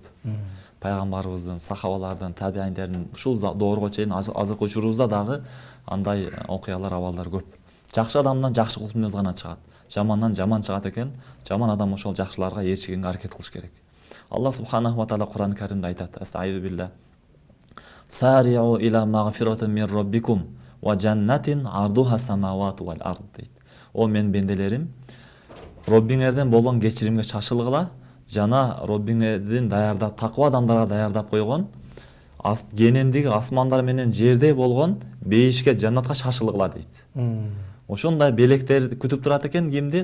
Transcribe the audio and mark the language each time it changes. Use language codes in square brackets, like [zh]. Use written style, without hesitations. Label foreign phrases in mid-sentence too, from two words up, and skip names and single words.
[ky] Пайгамбарыбыздын, сахабалардын, табииндердин ушул доорго чейин азыркы учурубузда дагы андай окуялар, абалдар көп. Жакшы адамдан жакшы кулк мүнөз гана чыгат. Жамандан жаман чыгат экен. Жаман адам ошол жакшыларга ээрчигенге аракет кылыш керек. Алла [ar] سبحانه وتعالى [ky] Кур'ан Каримде айтат: [ar] أستعيذ بالله. سارعوا إلى مغفرة من ربكم وجنة عرضها السماوات والأرض дейт. [ky] О мен бенделерим, Роббиңерден болгон кечиримге шашылгыла, жана Роббиңердин даярдап, таква адамдарга даярдап койгон кенендиги асмандар менен жерде болгон бейишке, жаннатка шашылгыла дейт. Ошондой белектер күтүп турат экен кимди?